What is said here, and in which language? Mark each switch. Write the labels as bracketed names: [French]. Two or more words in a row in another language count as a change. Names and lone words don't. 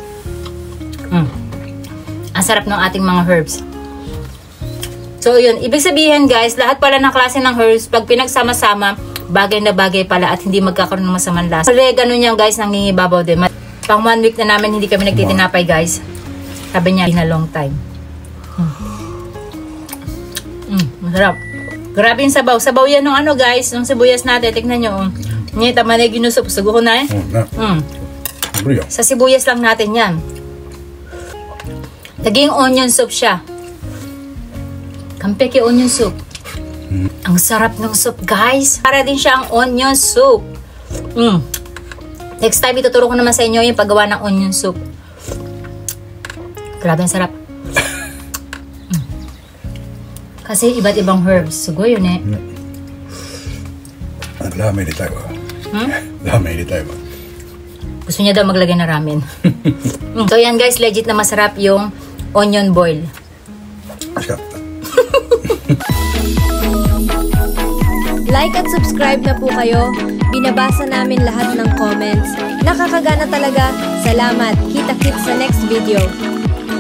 [Filipino] Ang sarap ng ating mga herbs. So, yun. Ibig sabihin, guys, lahat pala ng klase ng herbs, pag pinagsama-sama, bagay na bagay pala at hindi magkakaroon ng masamang lasa. Kasi ganun yan, guys, nangingibabaw din. Pang 1 week na namin, hindi kami nagtitinapay, guys. Sabi niya, [English] in a long time. [Filipino] Masarap. Grabe yung sabaw. Sabaw yan ng ano, guys. Yung sibuyas natin. Tignan nyo, Ngayon, tama na yung ginusup. Sugo ko na eh. Sa sibuyas lang natin yan. Naging [English] onion soup [Filipino] siya. Kampeke [English] onion soup. [Filipino] Ang sarap ng soup, guys. Para din siya ang [English] onion soup. Next time, [Filipino] ituturo ko naman sa inyo yung paggawa ng [English] onion soup. [Filipino] Grabe ang sarap. Kasi iba't ibang herbs. Sugoy yun eh. [Japanese] ラーメン入れたいわ。ラーメン入れたいわ。 [Filipino] Gusto niya daw maglagay ng ramen. So yan guys, legit na masarap yung [English] onion boil. [Japanese] 美味しかった。 [Filipino] Like at subscribe na po kayo. Binabasa namin lahat ng comments. Nakakagana talaga. Salamat. Kita-kits sa [English] next video.